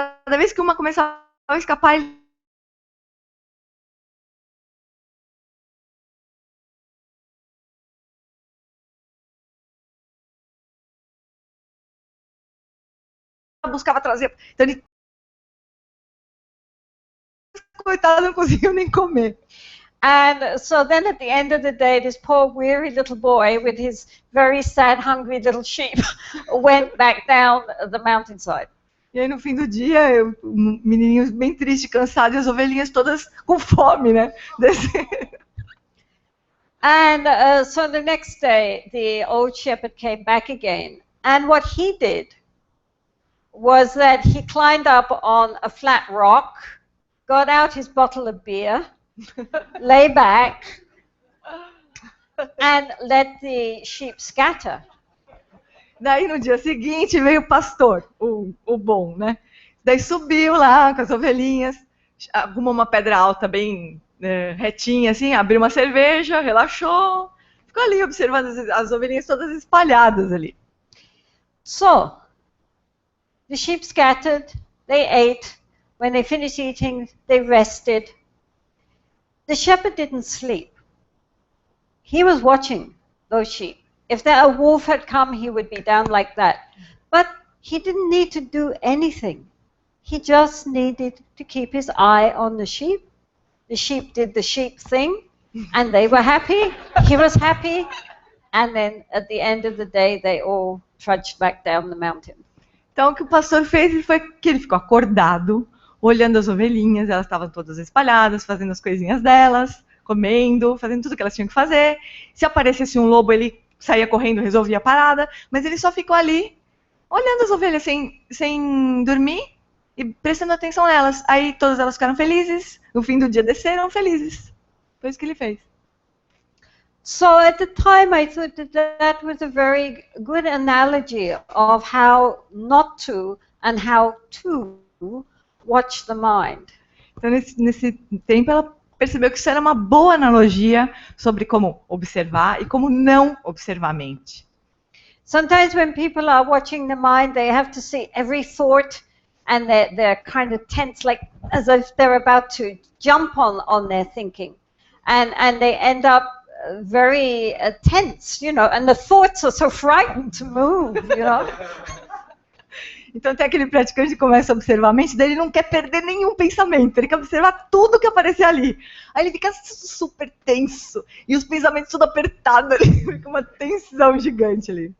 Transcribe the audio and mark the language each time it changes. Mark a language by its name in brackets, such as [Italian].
[Portuguese] vez que uma começava a escapar, ele buscava trazer. Então ele, coitado, não conseguiu nem comer. [English] And so then at the end of the day, this poor weary little boy with his very sad, hungry little sheep went back down the mountainside. [Portuguese] E aí no fim do dia, o menininho bem triste, cansado, e as ovelhinhas todas com fome, né? [English] And so the next day, the old shepherd came back again. And what he did was that he climbed up on a flat rock, got out his bottle of beer, lay back, and let the sheep scatter. [Portuguese] Daí no dia seguinte veio o pastor, o bom, né? Daí subiu lá com as ovelhinhas, arrumou uma pedra alta bem retinha, assim, abriu uma cerveja, relaxou, ficou ali observando as ovelhinhas todas espalhadas ali. [English] So, the sheep scattered, they ate. When they finished eating, they rested. The shepherd didn't sleep. He was watching those sheep. If a wolf had come, he would be down like that. But he didn't need to do anything. He just needed to keep his eye on the sheep. The sheep did the sheep thing, and they were happy. He was happy. And then at the end of the day, they all trudged back down the mountain. [Portuguese] Então o que o pastor fez foi que ele ficou acordado, olhando as ovelhinhas, elas estavam todas espalhadas, fazendo as coisinhas delas, comendo, fazendo tudo que elas tinham que fazer. Se aparecesse um lobo, ele saía correndo, resolvia a parada, mas ele só ficou ali, olhando as ovelhas sem dormir e prestando atenção nelas. Aí todas elas ficaram felizes, no fim do dia desceram felizes. Foi isso que ele fez. [English] So at the time I thought that was a very good analogy of how not to and how to watch the mind. [Portuguese] Então nesse tempo ela percebeu que isso era uma boa analogia sobre como observar e como não observar a mente. [English] Sometimes when people are watching the mind, they have to see every thought, and they're kind of tense, like as if they're about to jump on their thinking, and they end up very tense, you know, and the thoughts are so frightened to move, you know. [Portuguese] Então tem aquele praticante que começa a observar a mente, daí ele não quer perder nenhum pensamento, ele quer observar tudo que aparecer ali. Aí ele fica super tenso, e os pensamentos tudo apertado ali, fica uma tensão gigante ali.